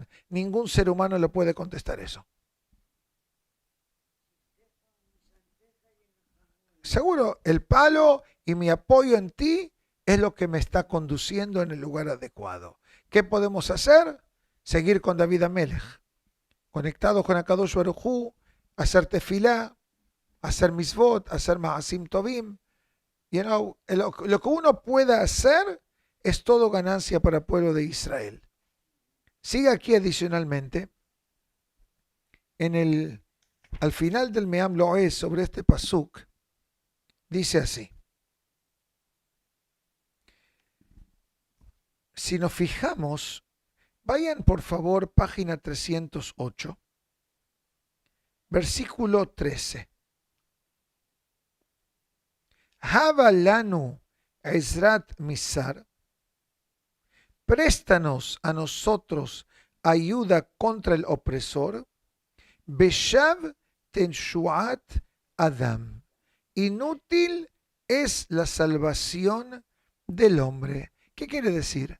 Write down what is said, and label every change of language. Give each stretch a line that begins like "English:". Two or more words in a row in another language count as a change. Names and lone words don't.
Spanish: Ningún ser humano le puede contestar eso. Seguro, el palo y mi apoyo en ti es lo que me está conduciendo en el lugar adecuado. ¿Qué podemos hacer? Seguir con David Amelech, conectados con
Hebrew: הקדוש ברוך הוא,
Spanish: hacer tefilá, hacer misvot, hacer
Hebrew: מעשים טובים.
Spanish: Lo que uno pueda hacer es todo ganancia para el pueblo de Israel. Sigue aquí adicionalmente, al final del Meam Loez sobre este pasuk, dice así. Si nos fijamos, vayan por favor página 308, versículo 13.
Hebrew: הבה לנו עזרת מצר.
Spanish: Préstanos a nosotros ayuda contra el opresor.
Hebrew: ושוא תשועת אדם.
Spanish: Inútil es la salvación del hombre. ¿Qué quiere decir?